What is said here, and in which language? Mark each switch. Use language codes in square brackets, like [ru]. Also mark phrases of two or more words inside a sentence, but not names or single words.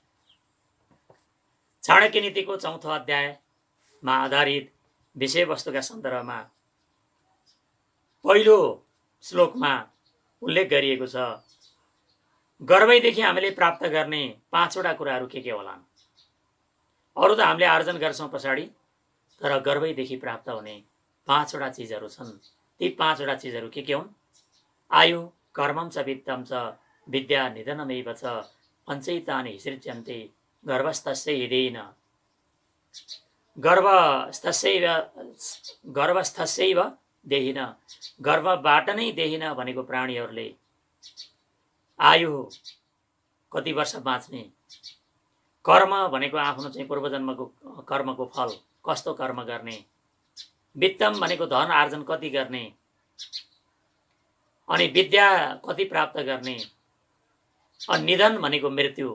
[ne] चाणक्य नीतिको चौथो अध्यायमा आधारित विषयवस्तुका सन्दर्भमा पहिलो श्लोकमा उल्लेख गरिएको छ, गर्भैदेखि हामीले प्राप्त गर्ने 5वटा कुराहरू के होलान्। अरू त हामीले आर्जन गर्छौँ पछाडि, तर गर्भैदेखि प्राप्त हुने 5वटा चिजहरू छन्। ती 5वटा चिजहरू के हुन्, [sa] आयु, कर्मं च वित्तं च विद्या निधनमेव च पञ्चैतानि सृज्यन्ते गर्भस्थस्य हृदेन। गर्भस्थस्यैव देहिन, [ne] गर्भबाट नै देहिन भनेको प्राणीहरूले आयु कति वर्ष बाँच्ने, कर्म भनेको आफ्नो चाहिँ पूर्वजन्मको कर्मको फल, कस्तो कर्म गर्ने, वित्तम भनेको धन आर्जन कति गर्ने, अनि विद्या कति प्राप्त गर्ने, अनि निधन भनेको मृत्यु।